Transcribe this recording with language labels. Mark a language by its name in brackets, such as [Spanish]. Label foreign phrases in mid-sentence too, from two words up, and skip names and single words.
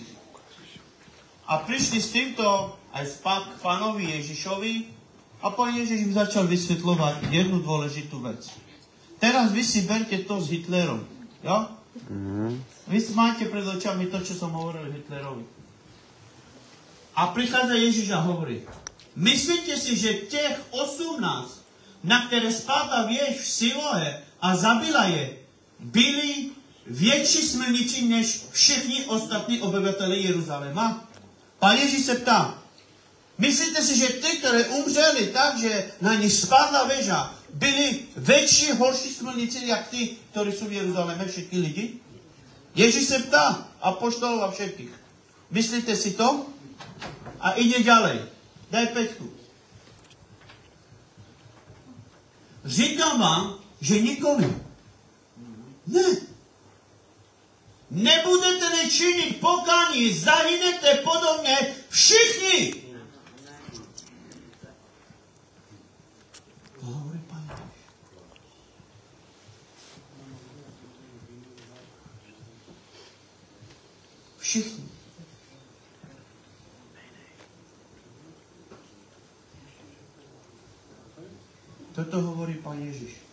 [Slovak] A prišli s týmto aj k pánovi Ježišovi a pán Ježiš im začal vysvetľovať jednu dôležitú vec. Teraz vy si berte to s Hitlerom. Jo? Vy máte pred očami to, čo som hovoril Hitlerovi. A prichádza Ježiš a hovorí, myslíte si, [Czech] že těch 18, na které spadla věž v Silohe a zabila je, byli větší smilníci než všichni ostatní obyvatele Jeruzaléma? Pán Ježíš se ptá, myslíte si, že ty, které umřeli tak, že na nich spadla věža, byli větší, horší smilníci, jak ty, kteří jsou v Jeruzaléme, všetky lidi? Ježíš se ptá [Slovak] apoštolov a všetkých. [Czech] Myslíte si to? [Slovak] A ide ďalej. Daj 5. [Czech] Říkám vám, že nikoli. Ne. Nebudete-li činit pokání, zahynete podobně všichni. [Slovak] To hovorí Pán Ježiš. [Czech] Všichni. [Slovak] Toto hovorí Pán Ježiš.